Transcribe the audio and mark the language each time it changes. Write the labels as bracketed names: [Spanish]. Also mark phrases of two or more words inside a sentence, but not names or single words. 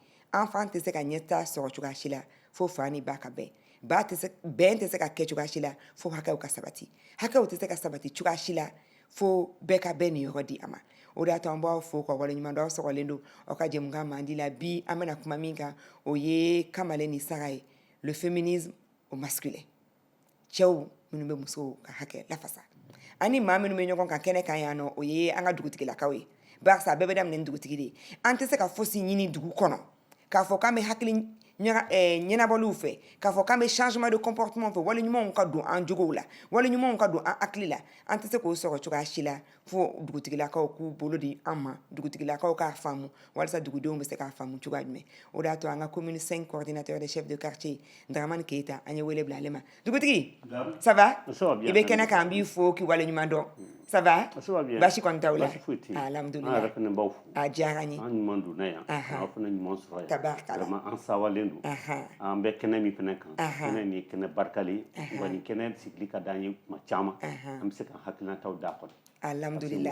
[Bambara] Enfant tɛ se ka ɲɛta sɔrɔ cogoya si la fo fa ni ba ka bɛn. Bɛn tɛ se ka kɛ cogoya si la fo hakɛw ka sabati. Hakɛw tɛ se ka sabati cogoya si la fo bɛɛ ka bɛn ni yɔrɔ di a ma. O de y'a to an b'aw fo ka waleɲuman dɔn aw sɔgɔlen don aw ka jɛmukan Mandi la bi an bɛna kuma min kan o ye Kamalen ni sara ye [French] le féminisme au masculin. [Bambara] Cɛw minnu bɛ musow ka hakɛ lafasa ani maa minnu bɛ ɲɔgɔn kan kɛnɛ kan yan nɔ o ye an ka dugutigilakaw ye. Barisa a bɛɛ bɛ daminɛ ni dugutigi de ye. An tɛ se ka fosi ɲini dugu kɔnɔ k'a fɔ k'an bɛ hakili ɲɛnabɔliw fɛ k'a fɔ k'an bɛ [French] changement de comportement [Bambara] fɛ waleɲumanw ka don an jogow la waleɲumanw ka don an hakili la. An tɛ se k'o sɔrɔ cogoya si la fo dugutigilakaw k'u bolo di an ma dugutigilakaw k'a faamu walasa dugudenw bɛ se k'a faamu cogoya jumɛn. O de y'a to an ka [French] commune 5 coordinateur des chefs de quartier [Bambara] Daramani Keyita an ye wele bila ale ma. Dugutigi [French] ça va [Bambara] i bɛ kɛnɛ kan an b'i fo k'i waleɲuman dɔn [French] ça va [Bambara] basi kɔni t'aw la alhamdulilah a diyara n ye an ɲuman donna yan an fana ɲuman sɔrɔ yan tabarakala vraiment an sawalen don an bɛ kɛnɛ min fana kan kɛnɛ nin kɛnɛ barikalen wa nin kɛnɛ sigili ka d'an ye tuma caman an bɛ se ka hakilinataw d'a kɔnɔ alhamdulilah